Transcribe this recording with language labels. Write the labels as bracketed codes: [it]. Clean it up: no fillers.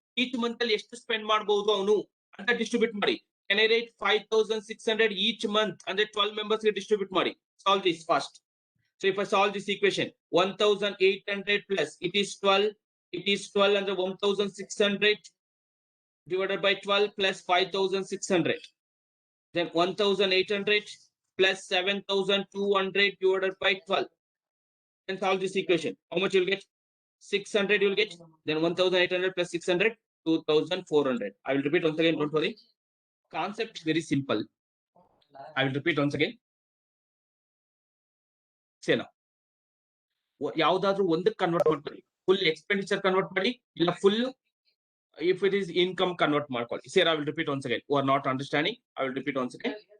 [kn] Each month ಅಲ್ಲಿ ಎಷ್ಟು spend ಮಾಡಬಹುದು ಅವನು ಅಂತ ಡಿಸ್ಟ್ರಿಬ್ಯೂಟ್ ಮಾಡಿ. [en] Can I write 5600 each month ಅಂದ್ರೆ 12 members ಗೆ distribute ಮಾಡಿ. Solve this fast. So if I solve this equation, 1800 plus it is 12 under 1600 divided by 12 plus 5600. Then 1800 plus 7200 divided by 12. And solve this equation. How much you'll get? 600 you'll get. Then 1800 plus 600, 2400. I will repeat once again, don't worry. Concept is very simple. I will repeat once again. Say now. [kn] ಯಾವ್ದಾದ್ರು ಒಂದಕ್ಕೆ convert ಮಾಡ್ಕೊಳ್ಳಿ. Full expenditure convert ಮಾಡಿ, ಇಲ್ಲ full [en] if it is income [kn] convert ಮಾಡ್ಕೊಳ್ಳಿ. [en] Sir, I will repeat once again. You are not understanding. I will repeat once again.